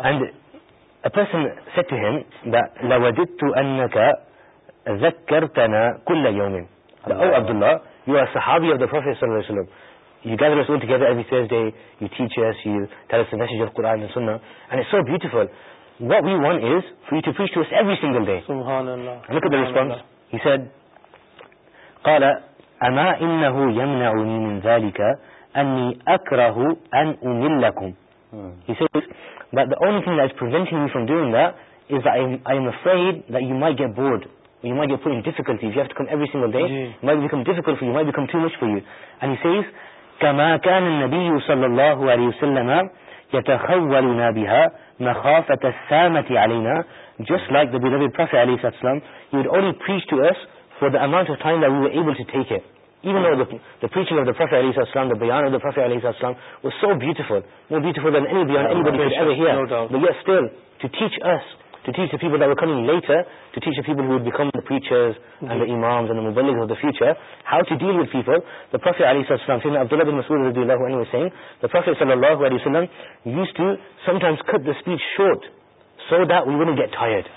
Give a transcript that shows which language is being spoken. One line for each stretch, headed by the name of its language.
English: And a person said to him that,
Arabic: لَوَدِدْتُ أَنَّكَ ذَكَّرْتَنَا كُلَّ يَوْمٍ.
English: Oh, Abdullah, you are a Sahabi of the Prophet sallallahu alayhi wa sallam. You gather us all together every Thursday. You teach us. You tell us the message of Quran and Sunnah. And it's so beautiful. What we want is for you to preach to us every single day. SubhanAllah. And look at the response. He said,
Arabic: قال أما إنه يمنعني من ذلك أني أكره أن أملكم.
English: He says that the only thing that is preventing me from doing that is that I am afraid that you might get bored, you might get put in difficulty. If you have to come every single day, it might become difficult for you, might become too much for you. And he says,
Arabic: كما كان النبي صلى الله عليه وسلم يتخولنا بها مخافة السامة علينا.
English: Just like the beloved Prophet عليه الصلاة والسلام, he would only preach to us for the amount of time that we were able to take it. Even though the preaching of the Prophet ﷺ, the bayan of the Prophet ﷺ was so beautiful, more beautiful than any bayan anybody could ever hear. No doubt. But yet still, to teach us, to teach the people that were coming later, to teach the people who would become the preachers and the imams and the mubaligh of the future, how to deal with people, the Prophet ﷺ, Sayyidina Abdullah bin Mas'ud radiallahu anhu was saying, the Prophet ﷺ used to sometimes cut the speech short, so that we wouldn't get tired.